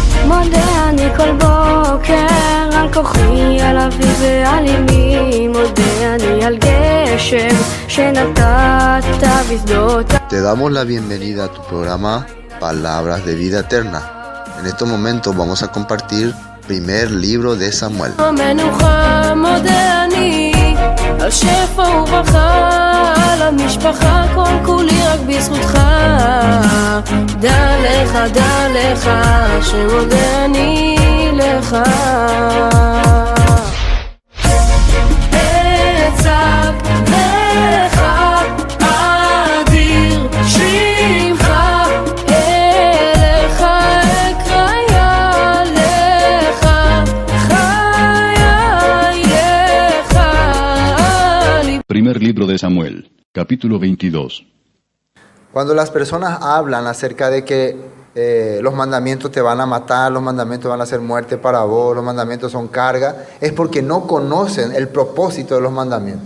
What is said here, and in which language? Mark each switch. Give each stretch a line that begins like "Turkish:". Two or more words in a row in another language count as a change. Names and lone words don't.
Hebrew: מודה אני כל בוקר על כוחי, על אבי ועל אמי, מודה אני על גשם שנתת בשדות.
Spanish: Te damos la bienvenida a tu programa Palabras de Vida Eterna. En estos momentos vamos a compartir primer libro de Samuel.
Hebrew: המנוחה מודה אני על שפע וברכה, על המשפחה כל כולי רק בזכותך. דע לך שמודה אני לך. אצעק לך אדיר שמך, אליך אקרא לך, חיי לך.
Spanish: Primer libro de Samuel, capítulo 22. Cuando las personas hablan acerca de que los mandamientos te van a matar, los mandamientos van a hacer muerte para vos, los mandamientos son carga, es porque no conocen el propósito de los mandamientos.